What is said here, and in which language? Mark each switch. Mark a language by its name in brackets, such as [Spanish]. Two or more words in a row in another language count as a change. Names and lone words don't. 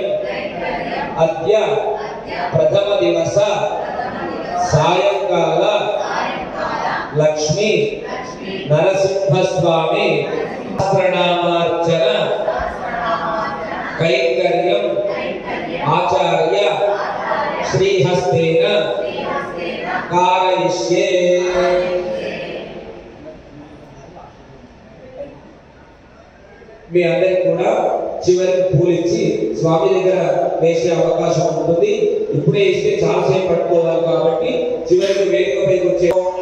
[Sanskrit] अद्य प्रथम दिवस सायंकाल लक्ष्मी नरसिंह स्वामी सहस्रनामार्चन कैंकर्यम आचार्य श्रीहस्तेन कारयिष्ये। [Telugu] మీ అందరికి కూడా చివరికి పూలు ఇచ్చి స్వామి దగ్గర వేసే అవకాశం ఉంటుంది. ఇప్పుడే ఇస్తే చాలా సేపు పట్టుకోవాలి కాబట్టి చివరికి వేదిక పైకి వచ్చే